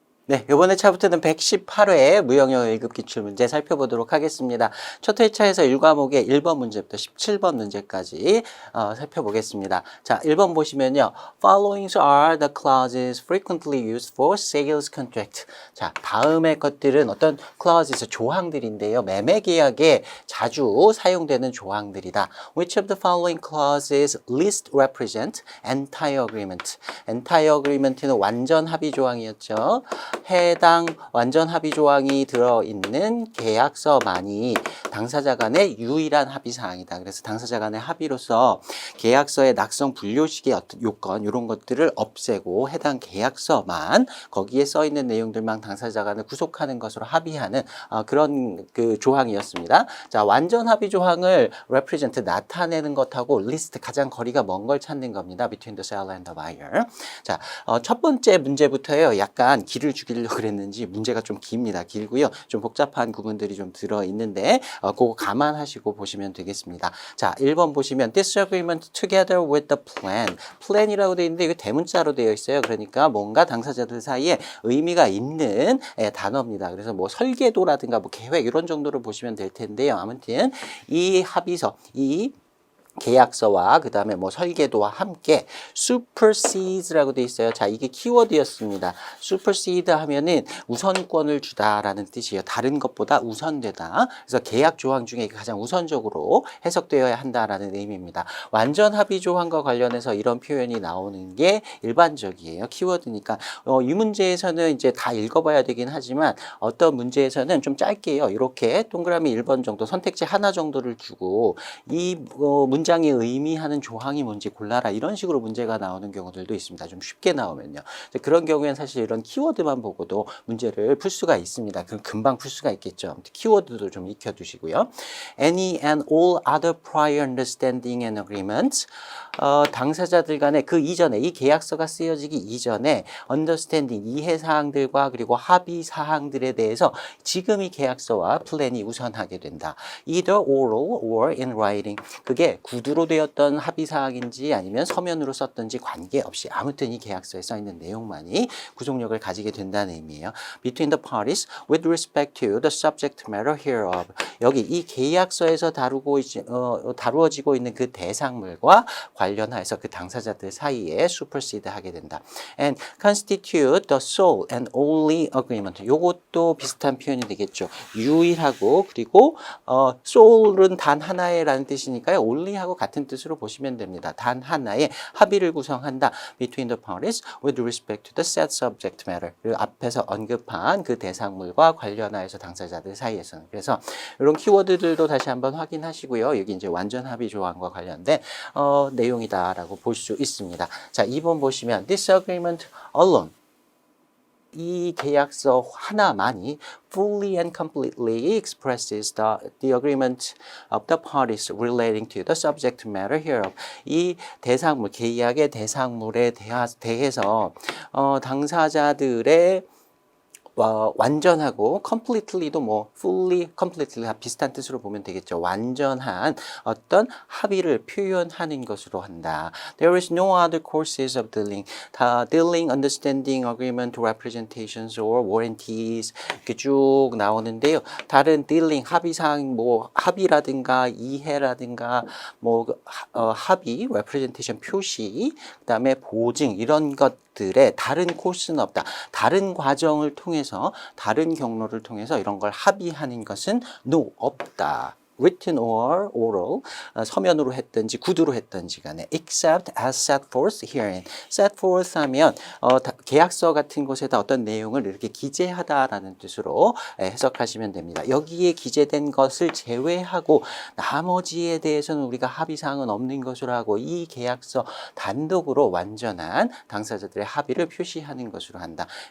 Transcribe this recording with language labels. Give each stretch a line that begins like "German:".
Korean: 네, 이번에 차부터는 118회 무형영어 1급 기출문제 살펴보도록 하겠습니다. 첫 회차에서 1과목의 1번 문제부터 17번 문제까지 살펴보겠습니다. 자, 1번 보시면요.
English: Following are the clauses frequently used for sales contract.
Korean: 자, 다음의 것들은 어떤 clauses, 조항들인데요. 매매 계약에 자주 사용되는 조항들이다.
English: Which of the following clauses least represent entire agreement?
Korean: entire agreement는 완전 합의 조항이었죠. 해당 완전 합의 조항이 들어있는 계약서만이 당사자 간의 유일한 합의 사항이다. 그래서 당사자 간의 합의로서 계약서의 낙성 분료식의 어떤 요건 이런 것들을 없애고 해당 계약서만 거기에 써 있는 내용들만 당사자 간을 구속하는 것으로 합의하는 그런 그 조항이었습니다. 자, 완전 합의 조항을 represent 나타내는 것하고 list 가장 거리가 먼 걸 찾는 겁니다.
English: Between the seller and the buyer.
Korean: 자, 첫 번째 문제부터요. 약간 길을 죽이려고 그랬는지 문제가 좀 깁니다. 길고요. 좀 복잡한 구문들이 좀 들어있는데 그거 감안하시고 보시면 되겠습니다. 자, 1번 보시면
English: disagreement together with the plan.
Korean: plan이라고 되어 있는데 이거 대문자로 되어 있어요. 그러니까 뭔가 당사자들 사이에 의미가 있는 단어입니다. 그래서 뭐 설계도라든가 뭐 계획 이런 정도로 보시면 될 텐데요. 아무튼 이 합의서, 이 계약서와 그 다음에 뭐 설계도와 함께 supersedes라고 돼 있어요. 자, 이게 키워드였습니다. supersede 하면은 우선권을 주다라는 뜻이에요. 다른 것보다 우선되다. 그래서 계약 조항 중에 가장 우선적으로 해석되어야 한다라는 의미입니다. 완전 합의 조항과 관련해서 이런 표현이 나오는 게 일반적이에요. 키워드니까 이 문제에서는 이제 다 읽어봐야 되긴 하지만 어떤 문제에서는 좀 짧게요. 이렇게 동그라미 1번 정도 선택지 하나 정도를 주고 이 문장이 의미하는 조항이 뭔지 골라라 이런 식으로 문제가 나오는 경우들도 있습니다. 좀 쉽게 나오면요. 그런 경우에는 사실 이런 키워드만 보고도 문제를 풀 수가 있습니다. 그럼 금방 풀 수가 있겠죠. 키워드도 좀 익혀두시고요.
English: Any and all other prior understanding and agreements.
Korean: 당사자들 간에 그 이전에 이 계약서가 쓰여지기 이전에 understanding 이해 사항들과 그리고 합의 사항들에 대해서 지금 이 계약서와 플랜이 우선하게 된다.
English: Either oral or in writing.
Korean: 그게 구두로 되었던 합의 사항인지 아니면 서면으로 썼던지 관계없이 아무튼 이 계약서에 써 있는 내용만이 구속력을 가지게 된다는 의미예요.
English: Between the parties with respect to the subject matter hereof.
Korean: 여기 이 계약서에서 다루어지고 있는 그 대상물과 관련해서 그 당사자들 사이에 supersede 하게 된다.
English: And constitute the sole and only agreement.
Korean: 요것도 비슷한 표현이 되겠죠. 유일하고 그리고 sole은 단 하나의 라는 뜻이니까요. only하고 같은 뜻으로 보시면 됩니다. 단 하나의 합의를 구성한다.
English: Between the parties with respect to the said subject matter.
Korean: 그리고 앞에서 언급한 그 대상물과 관련하여서 당사자들 사이에서는. 그래서 이런 키워드들도 다시 한번 확인하시고요. 여기 이제 완전 합의 조항과 관련된 내용이다라고 볼 수 있습니다. 자, 2번 보시면
English: disagreement alone.
Korean: 이 계약서 하나만이
English: fully and completely expresses the agreement of the parties relating to the subject matter hereof.
Korean: 이 대상물, 계약의 대상물에 대해서 당사자들의 완전하고 completely도 뭐 fully, completely 다 비슷한 뜻으로 보면 되겠죠. 완전한 어떤 합의를 표현하는 것으로 한다.
English: There is no other courses of dealing. 다 dealing, understanding, agreement, representations or warranties 이렇게 쭉 나오는데요.
Korean: 다른 dealing, 합의사항, 뭐 합의라든가 이해라든가 뭐 합의, representation 표시, 그다음에 보증 이런 것들의 다른 코스는 없다. 다른 과정을 통해서 다른 경로를 통해서 이런 걸 합의하는 것은 no, 없다.
English: written or oral,
Korean: 서면으로 했든지 구두로 했든지 간에
English: except as set forth herein.
Korean: set forth 하면 계약서 같은 곳에다 어떤 내용을 이렇게 기재하다라는 뜻으로 해석하시면 됩니다. 여기에 기재된 것을 제외하고 나머지에 대해서는 우리가 합의사항은 없는 것으로 하고 이 계약서 단독으로 완전한 당사자들의 합의를 표시하는 것으로 한다.